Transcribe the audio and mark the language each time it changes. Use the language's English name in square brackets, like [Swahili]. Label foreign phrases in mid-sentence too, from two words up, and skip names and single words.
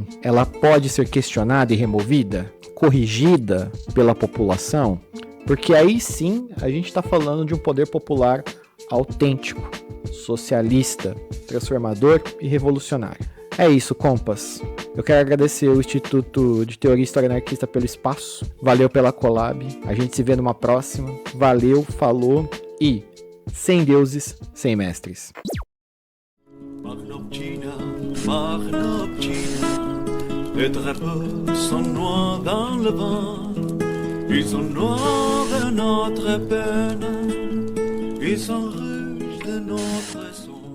[Portuguese] Ela pode ser questionada e removida, corrigida pela população, porque aí sim a gente está falando de um poder popular autêntico, socialista, transformador e revolucionário. É isso, compas. Eu quero agradecer o Instituto de Teoria e História Anarquista pelo espaço. Valeu pela collab. A gente se vê numa próxima. Valeu, falou e sem deuses, sem mestres. [French] Les drapeaux sont noirs dans le vent. Ils sont noirs de notre peine. Ils sont rouges de notre sang.